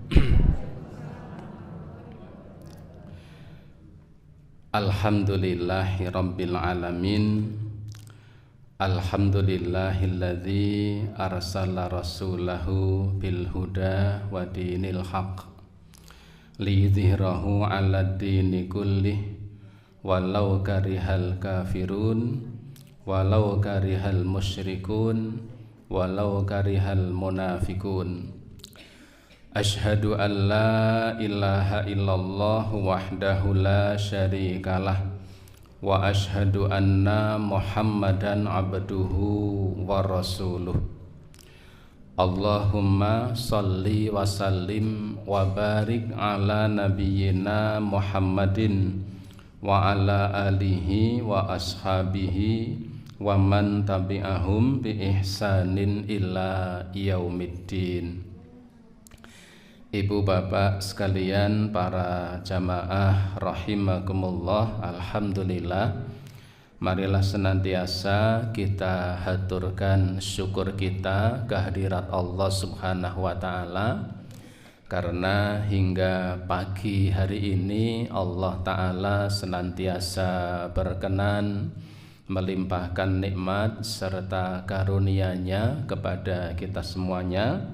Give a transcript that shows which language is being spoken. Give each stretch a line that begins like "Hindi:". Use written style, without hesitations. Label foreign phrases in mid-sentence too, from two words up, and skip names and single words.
Arabic: الحمد لله رب العالمين. الحمد لله الذي أرسل رسوله بالهدى ودين الحق ليظهره على الدين كله ولو كره الكافرون ولو كره المشركون ولو كره المنافقون. أشهد أن لا إله إلا الله وحده لا شريك له وأشهد أن محمدا عبده ورسوله. اللهم صل وسلم وبارك على نبينا محمد وعلى آله وأصحابه ومن تبعهم بإحسان إلى يوم الدين.
Indonesian: Ibu bapak sekalian, para jamaah rahimakumullah, alhamdulillah, marilah senantiasa kita haturkan syukur kita kehadirat Allah
Arabic: سبحانه وتعالى,
Indonesian: karena hingga pagi hari ini Allah Ta'ala senantiasa berkenan melimpahkan nikmat serta karunia-Nya kepada kita semuanya.